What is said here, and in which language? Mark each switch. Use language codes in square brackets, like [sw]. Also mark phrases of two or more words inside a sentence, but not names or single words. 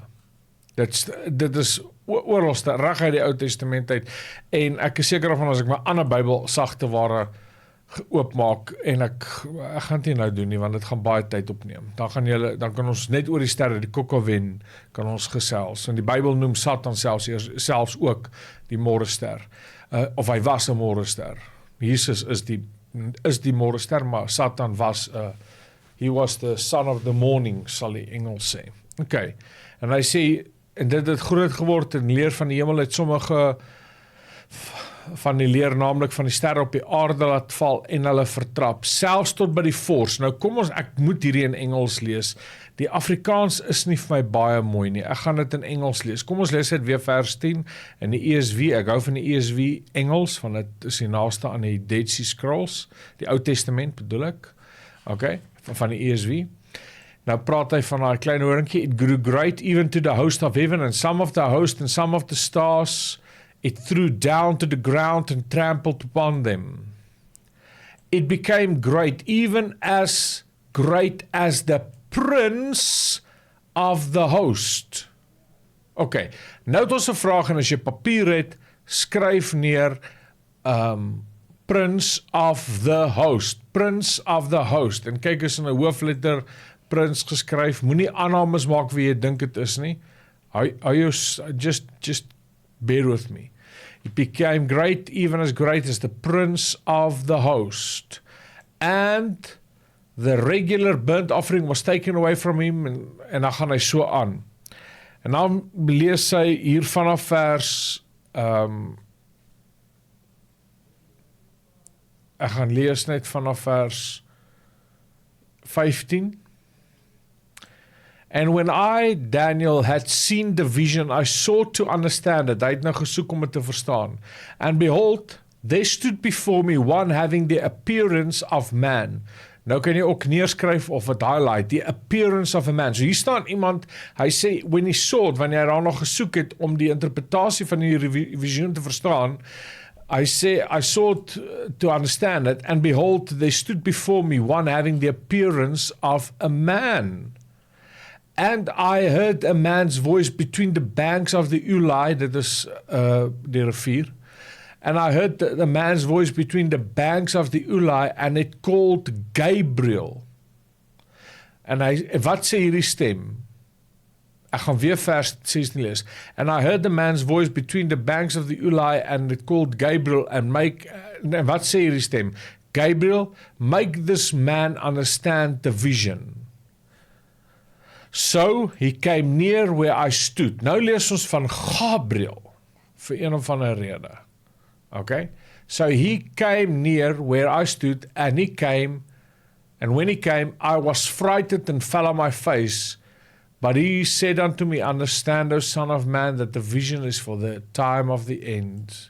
[af] Dit is oralste, reg uit die Ou Testament uit, en ek is seker van as ek my ander Bybel sagte ware oopmaak, en ek gaan dit nie nou doen nie, want dit gaan baie tyd opneem. Dan kan ons net oor die sterre, die kokkelwen, kan ons gesels. En die Bybel noem Satan selfs ook die môrester. Of hy was 'n môrester. Jesus is die môrester, maar Satan was [en] he was the son of the morning, [af] sal die Engels sê. Okay. En hy sê, en dit het groot geword en leer van die hemel het sommige van die leer, naamlik van die sterre op die aarde laat val en hulle vertrap, selfs tot by die vors. Nou kom ons, ek moet hierdie in Engels lees. Die Afrikaans is nie vir my baie mooi nie. Ek gaan dit in Engels lees. Kom ons lees dit weer vers 10 in die ESV. Ek hou van die ESV Engels, want dit is die naaste aan die Dead Sea Scrolls, die Ou Testament bedoel ek. Okay, van die ESV. Nou praat hy van daai klein horingkie, [en] it grew great even to the host of heaven, and some of the host and some of the stars it threw down to the ground and trampled upon them. It became great, even as great as the prince of the host. [af] Okay, nou het ons 'n vraag, en as jy papier het, skryf neer [en] Prince of the host, Prince of the host, [af] en kyk as in 'n hoofletter Prins geskryf, moenie aannames maak wie jy dink dit is nie. [en] Just bear with me. It became great, even as great as the prince of the host. And the regular burnt offering was taken away from him, [af] en dan gaan hy so aan. En dan lees hy hier vanaf vers, ek gaan lees net vanaf vers 15. [en] And when I, Daniel, had seen the vision, I sought to understand it. [af] Hy het nou gesoek om dit te verstaan. [en] And behold, there stood before me one having the appearance of man. [af] Nou kan jy ook neerskryf of het highlight, [en] the appearance of a man. [af] So hier staan iemand, hy sê, [en] when he saw it, [af] wanneer hy daar nog gesoek het om die interpretatie van die visioen te verstaan, [en] I say, I sought to understand it, and behold, there stood before me one having the appearance of a man. And I heard a man's voice between the banks of the Ulai, [af] dit is die rivier. [en] And I heard the man's voice between the banks of the Ulai, and it called Gabriel. [af] En wat sê hierdie stem? Ek gaan weer vers 16 lees. [en] And I heard the man's voice between the banks of the Ulai, and it called Gabriel, and [af] wat sê hierdie stem? [en] Gabriel, make this man understand the vision. So he came near where I stood. [af] Nou lees ons van Gabriel, vir een of ander rede. Okay? [en] So he came near where I stood, and when he came, I was frightened and fell on my face. But he said unto me, understand, O son of man, that the vision is for the time of the end.